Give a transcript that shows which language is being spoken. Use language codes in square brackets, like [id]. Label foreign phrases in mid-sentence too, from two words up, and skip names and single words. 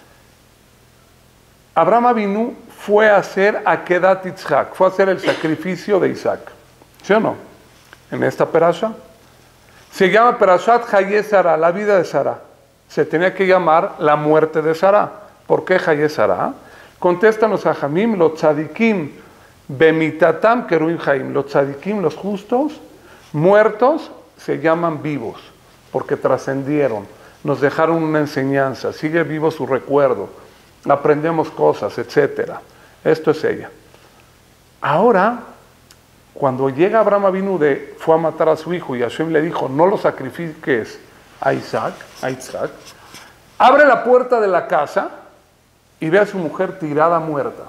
[es] Abraham Avinu fue a hacer [he] עקדת יצחק, [es] fue a hacer el sacrificio de Isaac. ¿Sí o no? En esta perasha. Se llama Perashat Haye Sarah, la vida de Sarah. Se tenía que llamar la muerte de Sarah. ¿Por qué Haye Sarah? Contestan los Hajamim, los tzadikim, [he] במיתתם קרויים חיים. [es] Los tzadikim, los justos, muertos, se llaman vivos, porque trascendieron, nos dejaron una enseñanza, sigue vivo su recuerdo, aprendemos cosas, etc. Esto es ella. Ahora, cuando llega Abraham Avinu fue a matar a su hijo y Hashem le dijo, no lo sacrifiques a Isaac, abre la puerta de la casa y ve a su mujer tirada muerta.